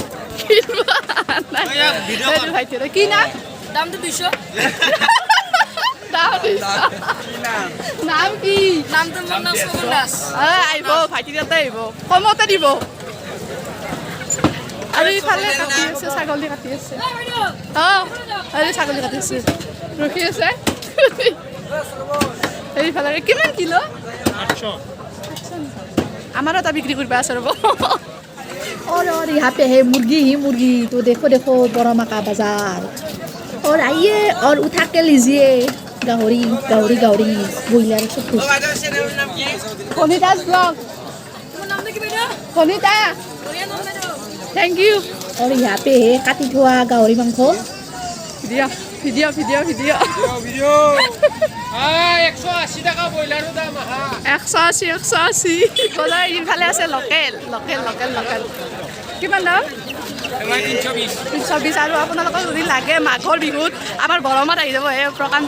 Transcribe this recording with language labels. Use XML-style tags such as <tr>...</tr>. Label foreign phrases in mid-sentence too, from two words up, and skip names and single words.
<as>ভাইটি কি নাম দামটো 200 নাম কি নামটো আহিব ভাইটি তাতে আহিব কমতে দিব আৰু ইফালে কাটি আছে ছাগলী কাটি আছে ছাগলী কাটি আছে ৰখি আছে এইফালে কিমান কিলো 800 আমাৰো এটা বিক্ৰী কৰিব আছে ৰ'ব</as> <hi>और यहाँ पे है मुर्गी तो देखो बरामा का बाजार और आइए और उठा के लीजिए गाहरी ब्रॉयलर सब कुछ</hi> <en>Bonita's vlog Bonita thank you</en> <hi>और यहाँ पे है काटी थोड़ा गाहरी मांस</hi> <as>ভিডিঅ' 180 টাকা ব্ৰইলাৰৰ দাম 180 বজাৰ ইফালে আছে লোকেল কিমান দাম 320 আৰু আপোনালোকক যদি লাগে মাঘৰ বিহুত আমাৰ বৰমাত আহি যাব এই প্ৰকাণ্ড</as>